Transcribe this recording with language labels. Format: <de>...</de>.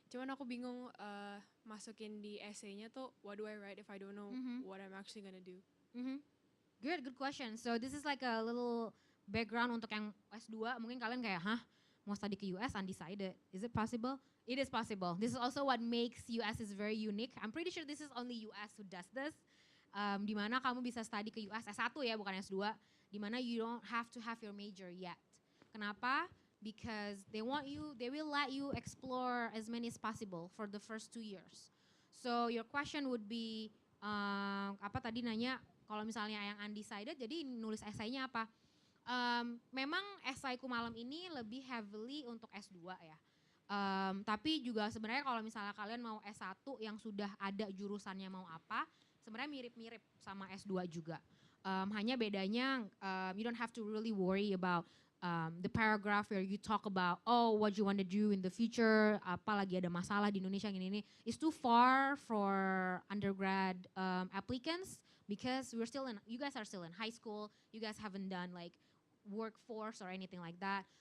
<id>Cuman aku bingung masukin di essay-nya tuh</id> <en>what do I write if I don't know what I'm actually gonna do. Good question. So this is like a little background</en> <id>untuk yang S2. Mungkin kalian kayak, mau study ke US undecided.</id> <en>Is it possible? It is possible. This is also what makes US is very unique. I'm pretty sure this is only US who does this.</en> <id>Dimana kamu bisa study ke US S1 ya, bukan S2.</id> <en>Dimana you don't have to have your major yet. Kenapa? Because they will let you explore as many as possible for the first 2 years. So your question would be,</en> <id>apa tadi nanya, kalau misalnya yang undecided, jadi nulis esainya apa? Memang esaiku malam ini lebih heavily untuk S2 ya. Tapi juga sebenarnya kalau misalnya kalian mau S1 yang sudah ada jurusannya mau apa, sebenarnya mirip-mirip sama S2 juga. Hanya bedanya</id> <en>you don't have to really worry about the paragraph where you talk about what you want to do in the future,</en> <id>apa lagi ada masalah di Indonesia ini.</id> <en>It's too far for undergrad applicants because you guys are still in high school, you guys haven't done like workforce or anything like that.</en>